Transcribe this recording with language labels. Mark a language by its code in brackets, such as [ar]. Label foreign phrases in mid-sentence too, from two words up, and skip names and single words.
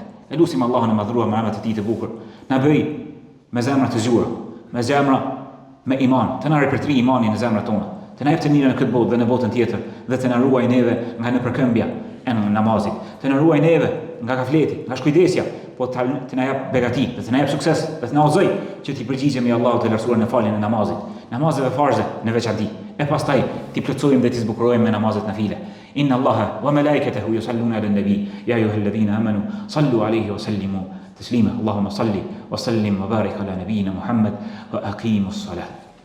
[sq] E lutim Allahun e madhruar me emrat e Tij të bukur, na bëj me zemra të zgjuara, me zemra me iman, të na ripërtri imanin në zemrat tona, të na jep të mirën në këtë botë dhe në botën tjetër, dhe të na ruaj neve nga nëpërkëmbja e namazit, të na ruaj neve nga gafleti, nga shkujdesja, po të na jap begati, dhe të na jap sukses, dhe të na udhëzoj që t'i përgjigjemi Allahut të lartësuar në faljen e namazit, namazeve farze në veçanti, e pastaj t'i plotësojmë dhe t'i zbukurojmë me namazet nafile. [ar] إن الله وملائكته يصلون على النبي يا أيها الذين آمنوا صلوا عليه وسلموا تسليما. اللهم صل وسلم وبارك على نبينا محمد وأقم الصلاة.